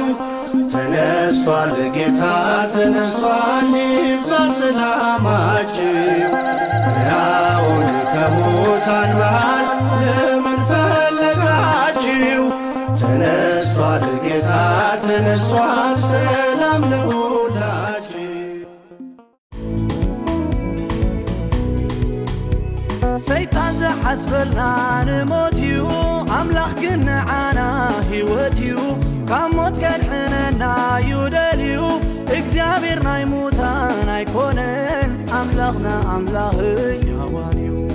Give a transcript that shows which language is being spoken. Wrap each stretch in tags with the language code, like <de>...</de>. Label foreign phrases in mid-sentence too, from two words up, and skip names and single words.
<am>ተነስቷል ጌታ ተነስቷል፣ ይብዛ ሰላማችሁ። ያው ከሙታን መሃል ለምን ፈለጋችሁ? ተነስቷል ጌታ ተነስቷል፣ ሰላም ለሁላችሁ።</am> <ti>ሰይጣን ዘሐስበልና ንሞትዩ ኣምላኽ ግን ንዓና ሕይወትዩ ካብ ሞት ከድሕነና ይደልዩ እግዚኣብሔር ናይ ሙታን ኣይኮነን ኣምላኽና ኣምላኽ ያዋን እዩ</ti>